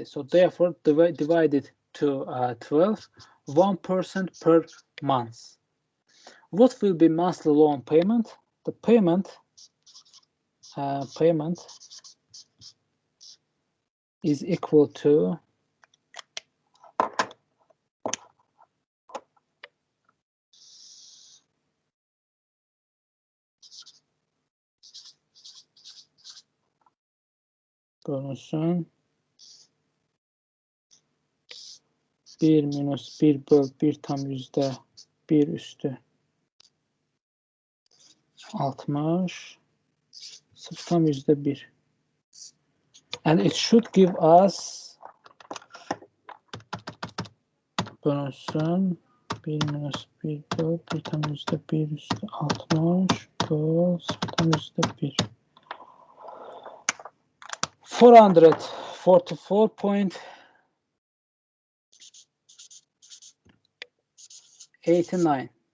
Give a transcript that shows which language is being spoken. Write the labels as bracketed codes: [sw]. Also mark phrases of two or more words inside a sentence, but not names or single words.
[en] So therefore, divided to 12, 1% per month. What will be monthly loan payment? The payment is equal to [az] bölünsün 1 minus 1 böl 1 tam %1 üstü 60 0 tam %1. [en] And it should give us [az] bölünsün 1 minus 1 böl 1 tam %1 üstü 60 böl 0 tam %1. [en] 444.89.